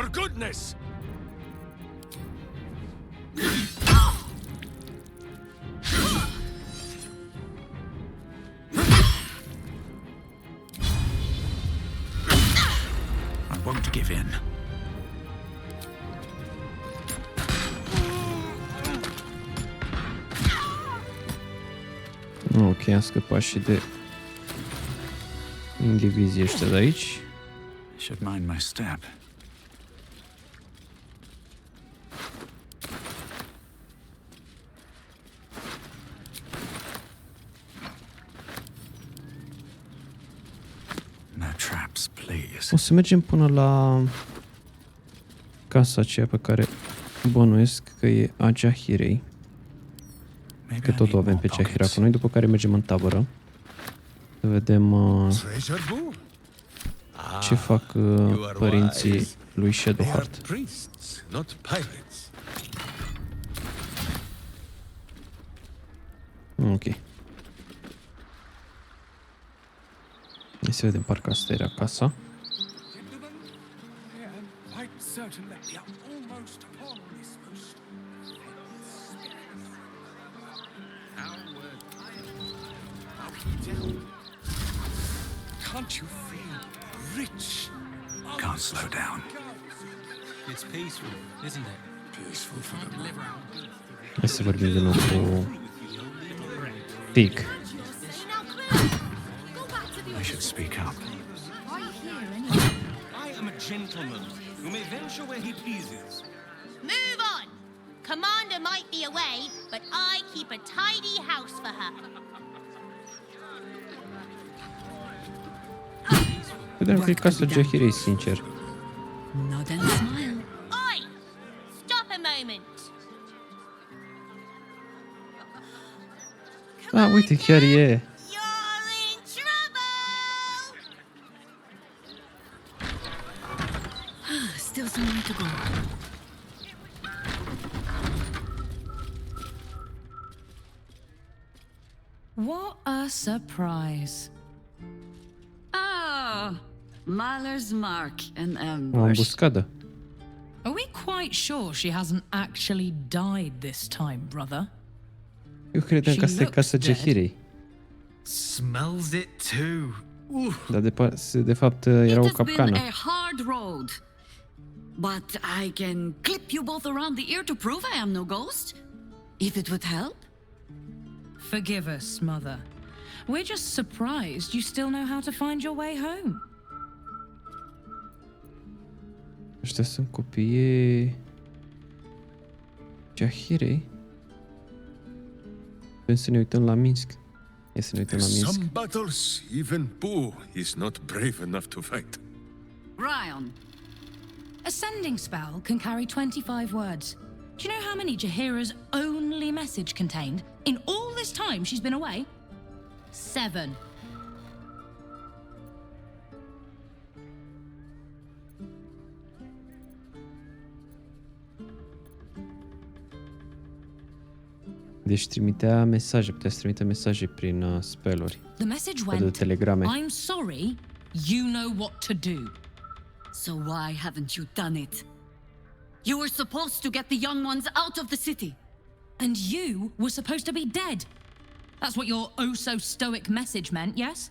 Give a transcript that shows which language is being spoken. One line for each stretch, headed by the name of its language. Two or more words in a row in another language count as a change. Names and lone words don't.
English: goodness! I won't give in.
Romanian: Ok, am scăpat și de indivizii ăștia de aici.
English: Should mind my step. No traps, please.
Romanian: O să mergem până la casa aceea pe care bănuiesc că e a Jahirei. Că tot o avem pe Jahira cu noi, după care mergem în tabără. Să vedem ce fac părinții lui Shadowheart. Ok. Hai să vedem, parcă asta era casa.
English: Can't you feel rich? Can't slow down. It's peaceful, isn't it? Peaceful for the moment.
Romanian: Hai să vorbim din nou cu Tig.
English: I should speak up. I am a gentleman who may venture where he pleases. Move on! Commander might be away, but I keep a tidy house for her.
Romanian: Vedem că e casa Jahirei, sincer.
English: Nod and smile. Oi! Stop a moment!
Romanian: Ah, uite, chiar e.
English: Still some way to go. What a surprise. Ah, Mahler's mark and
Romanian: O
English: ambush.
Romanian: ambuscadă.
English: Are we quite sure she hasn't actually died this time, brother?
Romanian: Eu credeam că asta e casa Jahirei.
English: Smells it too.
Romanian: Dar de fapt era o
English: It has been
Romanian: capcană.
English: a hard road, but I can clip you both around the ear to prove I am no ghost, if it would help. Forgive us, Mother. We're just surprised you still know how to find your way home.
Romanian: Ăștia sunt copiii Jahirei. Vrem să ne uităm la Minsk. Ia să ne uităm la Minsk.
English: Some battles, even Boo is not brave enough to fight. Ryan. A sending spell can carry 25 words. Do you know how many Jahira's only message contained in all this time she's been away? 7.
Romanian: Deci trimitea mesaje, putea să trimite mesaje prin spelluri.
English: The message
Romanian: de
English: went,
Romanian: telegrame.
English: I'm sorry, you know what to do. So why haven't you done it? You were supposed to get the young ones out of the city. And you were supposed to be dead. That's what your oh-so-stoic message meant, yes?